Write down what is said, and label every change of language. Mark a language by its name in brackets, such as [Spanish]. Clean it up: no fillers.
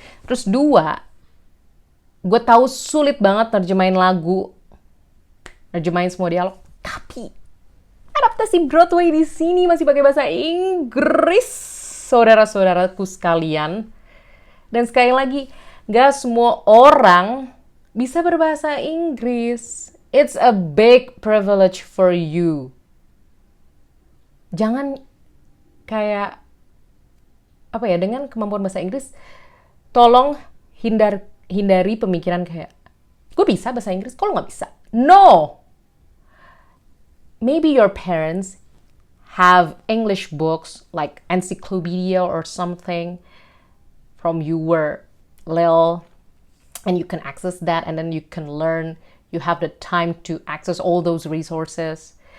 [Indonesian] Terus 2, gue tahu sulit banget nerjemahin lagu, nerjemahin semua dialog. Tapi adaptasi Broadway di sini masih pakai bahasa Inggris, saudara-saudaraku sekalian. Dan sekali lagi, gak semua orang bisa berbahasa Inggris. [English] It's a big privilege for you. [Indonesian] Jangan kayak, apa ya, dengan kemampuan bahasa Inggris, tolong hindari pemikiran kayak, gue bisa bahasa Inggris, kok lo gak bisa? [English] No! Maybe your parents have English books, like encyclopedia or something, from you were little, and you can access that, and then you can learn. You have the time to access all those resources.